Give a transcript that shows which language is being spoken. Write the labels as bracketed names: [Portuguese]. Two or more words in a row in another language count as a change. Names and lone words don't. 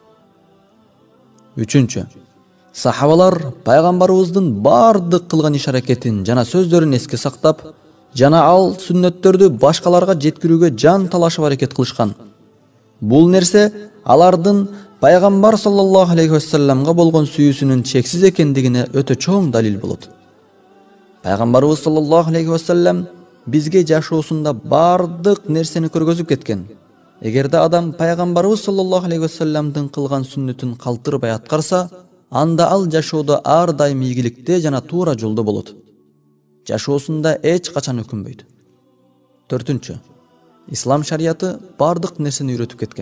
[Kyrgyz] Үчүнчү, сахабалар пайгамбарыбыздын бардык кылган иш-аракетин жана сөздөрүн эске сактап, жана ал сүннөттөрдү башкаларга жеткирүүгө жан талашып аракет кылышкан. Бул нерсе алардын Пайгамбар [Arabic] صلى الله عليه وسلم [Kyrgyz] болгон сүйүүсүнүн чексиз экендигине өтө чоң далил болот. Пайгамбарыбыз [Arabic] صلى الله عليه وسلم [Kyrgyz] бизге жашоосунда бардык нерсени көргөзүп кеткен. Эгерде адам Пайгамбарыбыз [Arabic] صلى الله عليه وسلم [Kyrgyz] кылган сүннөтүн калтырбай аткарса, анда ал жашоодо ар дайым ийгиликте жана туура жолдо болот. Жашоосунда эч качан өкүнбөйт. Төртүнчү, ислам шарияты бардык нерсени үйрөтүп кеткен.